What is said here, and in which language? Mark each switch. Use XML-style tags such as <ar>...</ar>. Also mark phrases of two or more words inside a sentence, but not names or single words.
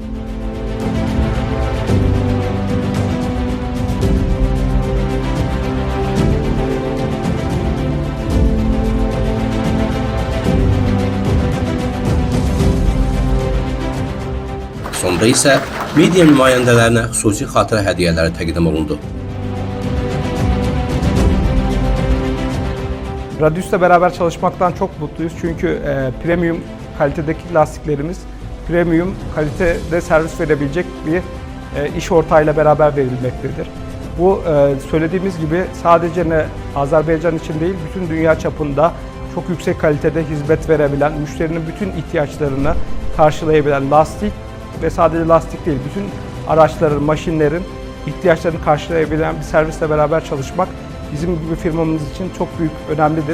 <az>Sonra isə media nümayəndələrinə xüsusi xatirə hədiyyələri təqdim olundu.</az> <tr>Radius'la beraber çalışmaktan çok mutluyuz çünkü premium kalitedeki lastiklerimiz premium kalitede servis verebilecek bir iş ortağıyla beraber verilmektedir. Bu söylediğimiz gibi sadece Azerbaycan için değil, bütün dünya çapında çok yüksek kalitede hizmet verebilen, müşterinin bütün ihtiyaçlarını karşılayabilen lastik ve sadece lastik değil, bütün araçların, maşinlerin ihtiyaçlarını karşılayabilen bir servisle beraber çalışmak bizim gibi firmamız için çok büyük, önemlidir.</tr>